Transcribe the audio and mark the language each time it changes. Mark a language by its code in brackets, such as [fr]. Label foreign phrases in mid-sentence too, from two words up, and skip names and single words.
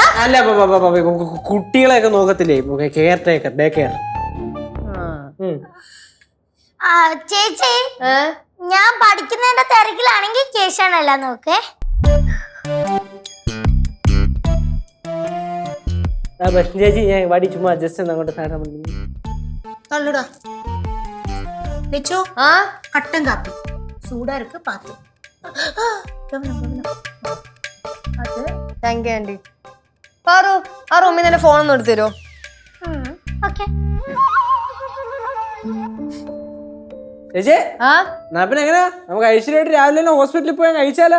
[ml] അല്ല കുട്ടികളെയൊക്കെ നോക്കത്തില്ലേ, [en] care taker, day care. [ml] ചേച്ചി ഏ? ഞാൻ പഠിക്കുന്നതിന്റെ തിരക്കിലാണെങ്കിൽ കേശാണല്ല നോക്കേ. ചേച്ചി ഞാൻ വടി ചുമ്മാ ജസ്റ്റ് അങ്ങോട്ട് താഴെ [ta] தள்ளுடா லெச்சோ [ml] ആ [ta] கட்டங்காப்பி சூடா இருக்கு பாத்து [en] thank you aunty. [ml] പാറു ആ റൂമിൽ നിന്ന് ഫോൺ ഒന്ന് എടുത്തു തരുമോ? ഓക്കെ. ചേച്ചി ആ എന്നാ പിന്നെ എങ്ങനെയാ നമുക്ക് ഐശ്വര്യമായിട്ട് രാവിലെ ഹോസ്പിറ്റലിൽ പോയാൽ കഴിച്ചാലോ?